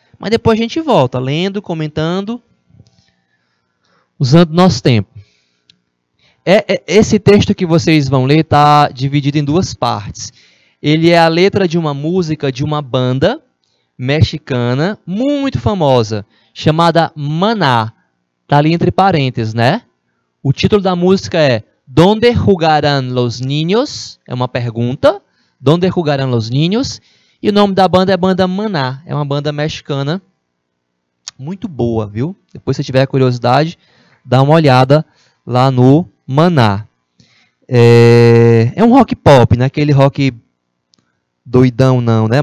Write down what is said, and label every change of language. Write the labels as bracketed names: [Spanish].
[Portuguese] Mas depois a gente volta, lendo, comentando, usando nosso tempo. Esse texto que vocês vão ler está dividido em duas partes. Ele é a letra de uma música de uma banda mexicana muito famosa, chamada Maná. Está ali entre parênteses, né? O título da música é [Spanish] ¿Dónde jugarán los niños? [Portuguese] É uma pergunta. [Spanish] ¿Dónde jugarán los niños? [Portuguese] E o nome da banda é Banda Maná. É uma banda mexicana muito boa, viu? Depois, se tiver curiosidade, dá uma olhada lá no Maná. É um rock pop, não é aquele rock doidão não, né?